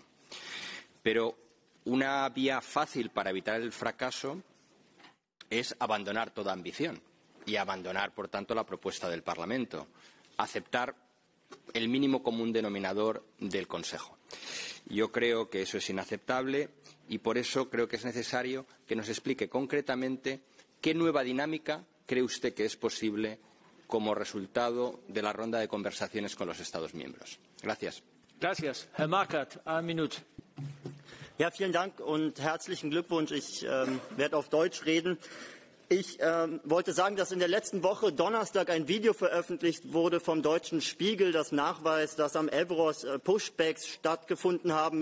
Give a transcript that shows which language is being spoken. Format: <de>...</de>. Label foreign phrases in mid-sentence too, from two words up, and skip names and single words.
<es>Pero una vía fácil para evitar el fracaso es abandonar toda ambición y abandonar, por tanto, la propuesta del Parlamento, aceptar el mínimo común denominador del Consejo. Yo creo que eso es inaceptable y por eso creo que es necesario que nos explique concretamente qué nueva dinámica cree usted que es posible como resultado de la ronda de conversaciones con los Estados miembros. Gracias. Gracias.</es> <de>Herr Markert, eine Minute. Ja, vielen Dank und herzlichen Glückwunsch. Ich werde auf Deutsch reden. Ich wollte sagen, dass in der letzten Woche Donnerstag ein Video veröffentlicht wurde vom Deutschen Spiegel, das nachweist, dass am Evros Pushbacks stattgefunden haben.</de>